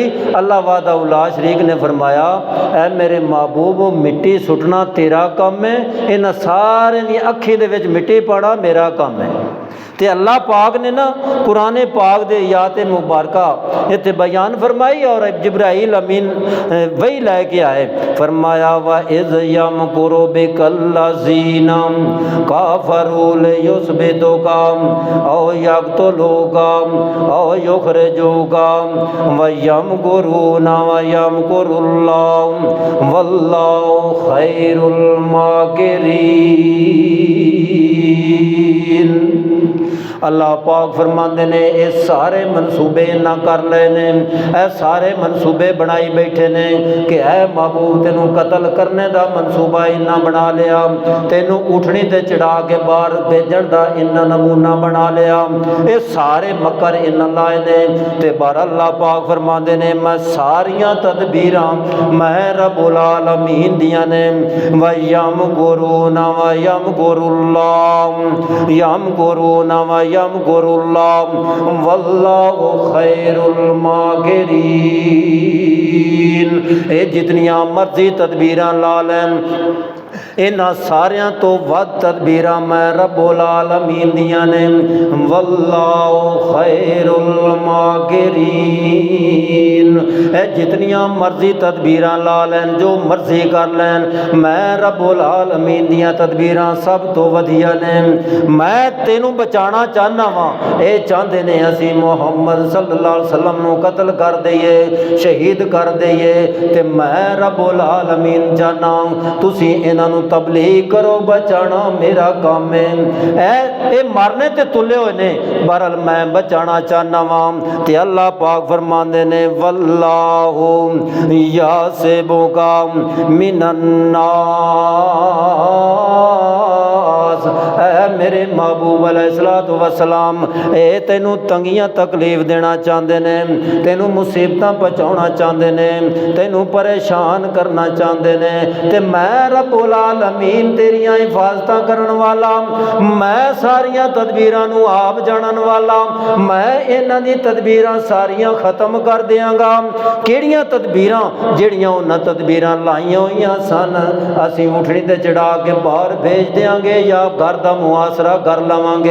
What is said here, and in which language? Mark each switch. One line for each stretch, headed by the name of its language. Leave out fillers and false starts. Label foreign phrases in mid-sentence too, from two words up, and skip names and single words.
Punjabi: अल्लाह
Arabic: وحدہ لا شریک
Punjabi: نے فرمایا اے میرے محبوب، مٹی سٹنا تیرا کم ہے، اِنہاں سارے دی اکھی دے وچ مٹی پانا میرا کم ہے. تو اللہ پاک نے نا قرآن پاک دے یات مبارکہ اِتھے بیان فرمائی اور جبرائیل امین وحی لے کے آئے.
Arabic: فرمایا وإذ يمكر بك الذين كفروا ليثبتوك أو يقتلوك أو يخرجوك ويمكرون ويمكر الله والله خير الماكرين.
Punjabi: اللہ پاک فرماتے نے یہ سارے منصوبے اِنہاں کر لے نے، اے سارے منصوبے بنائی بیٹھے نے کہ اے محبوب تینوں قتل کرنے کا منصوبہ اِنہاں بنا لیا، تینوں اُوٹھنی تے چڑھا کے باہر بھیجن کا اِنہاں نمونہ بنا لیا، یہ سارے مکر اِنہاں لائے نے. تے بار اللہ پاک فرماتے نے میں ساریاں تدبیراں میں رب العالمین دیاں نے.
Arabic: ويمكرون ويمكر الله يمكرون ويمكر الله والله خير الماكرين.
Punjabi: یہ جتنیاں مرضی تدبیراں لا لین، اِنہاں ساریاں تو ودھ تدبیراں میں رب العالمین دیاں نے.
Arabic: والله خير الماكرين.
Punjabi: اے جتنیاں مرضی تدبیراں لا لین، جو مرضی کر لین، میں رب العالمین دیاں تدبیراں سب تو ودھیا نے. میں تینوں بچانا چاہنا واں، یہ چاہتے نے اسی محمد
Arabic: صلى الله عليه وسلم
Punjabi: نوں قتل کر دئیے، شہید کر دئیے، تے میں رب العالمین چاہنا تسی اِنہاں نوں تبلیغ کرو، بچانا میرا کم ہے. اے مرنے تے تلے ہوئے نے، بہرحال میں بچانا چاہنا واں. تے اللہ پاک فرماندے نے
Arabic: والله يعصمك من الناس.
Punjabi: اے میرے محبوب
Arabic: عليه الصلاة والسلام,
Punjabi: اے تینوں تنگیاں تکلیف دینا چاہتے نے، تینوں مصیبتاں پہنچانا چاہتے نے، تینوں پریشان کرنا چاہتے نے، تے میں رب العالمین تیریاں حفاظت کرن والا، میں ساریاں تدبیراں نوں آپ جانن والا، میں اِنہاں دی تدبیراں ساریاں ختم کر دیانگا. کیہڑیاں تدبیراں? جیہڑیاں اُنہاں تدبیراں لائیاں ہوئیاں سن، اسیں اُوٹھنی تے چڑھا کے باہر بھیج دیاں گے یا گھر دا محاصرہ کر لواں گے.